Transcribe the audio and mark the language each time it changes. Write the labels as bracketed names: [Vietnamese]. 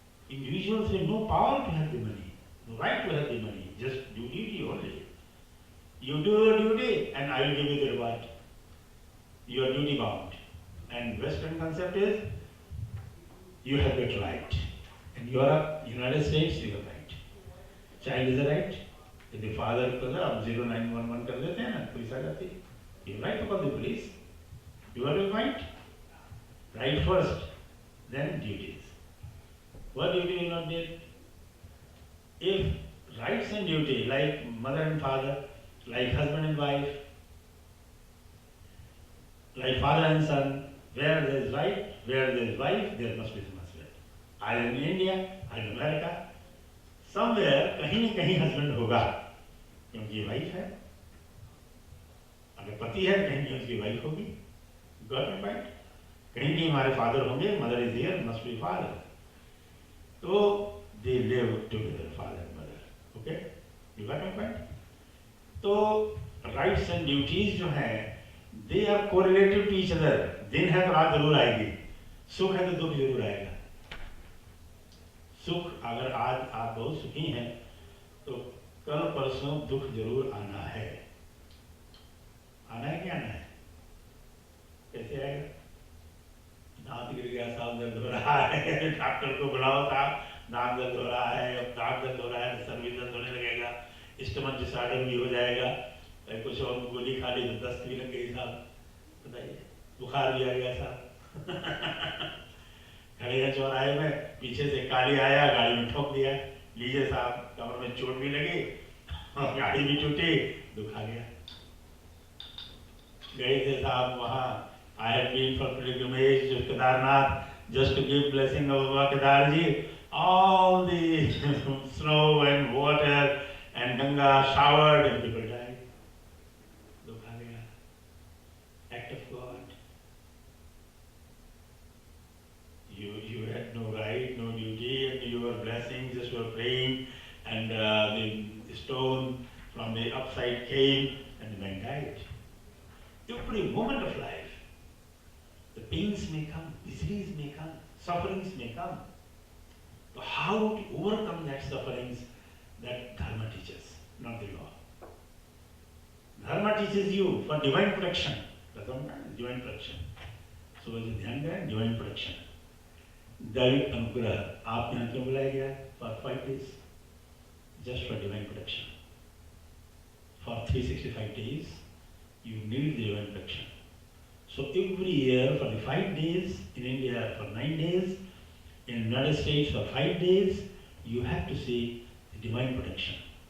[English] Individuals had no power to have the money, no right to have the money, just do duty only. You do your duty and I will give you the reward. You are duty bound. And Western concept is, you have that right. In Europe, United States, you have right. Child is a right. If the father [Hindi] को अब 0911 कर देते हैं ना, police आ जाती है. [English] You right to call the police. You are your right. Right first, then duties. What duty will not need? If rights and duty, like mother and father, like husband and wife, like father and son, where there is right, where there is wife, there must be some husband. I am in India, I am in America. Somewhere, [Hindi] कहीं न कहीं husband होगा, क्योंकि ये wife है. अगर पति है, कहीं कहीं उसकी wife होगी. [English] Got my point? [Hindi] कहीं कहीं हमारे father होंगे, [English] mother is here, must be father. तो they live together, father and mother. Okay? You got my point? तो rights and duties [Hindi] जो हैं, [English] they are correlated to each other. [Hindi] दिन है तो रात जरूर आएगी. सुख है तो दुख जरूर आएगा. सुख अगर आज आप बहुत सुखी हैं तो कल परसों दुख जरूर आना है. आना है क्या आना है? कैसे आएगा? दांत गिर गया, साहब दर्द हो रहा है, डॉक्टर को बुलाओ साहब, दांत दर्द हो रहा है, अब दांत दर्द हो रहा है, सर भी दर्द होने लगेगा, स्टमक डिसऑर्डर भी हो जाएगा, कुछ और गोली खा ली तो दस्त भी लग गई साहब, बताइए, बुखार भी आ गया साहब. खड़े हैं चौराहे में, पीछे से काली आया, गाड़ी में ठोक दिया, लीजिए साहब, कमर में चोट भी लगी और गाड़ी भी टूटी, दुख आ गया. गए थे साहब वहाँ, [English] I had been for pilgrimage to Kedarnath just to give blessing of Baba Kedarji. All the snow and water and Ganga showered and people died. [Hindi] Dukh aa gaya. [English] Act of God. You had no right, no duty, and you were blessing, just were praying, and the stone from the upside came, and the man died. Every moment of life, the pains may come, disease may come, sufferings may come. But how to overcome that sufferings, that Dharma teaches, not the law. Dharma teaches you for divine protection. Divine protection. So as [Hindi] ध्यान करें, [English] divine protection. [Hindi] दैविक अनुग्रह आप यहाँ क्यों बुलाया गया? [English] For 5 days, just for divine protection. For 365 days, you need the divine protection. So every year for the 5 days, in India for 9 days, in the United States for 5 days, you have to see the divine protection.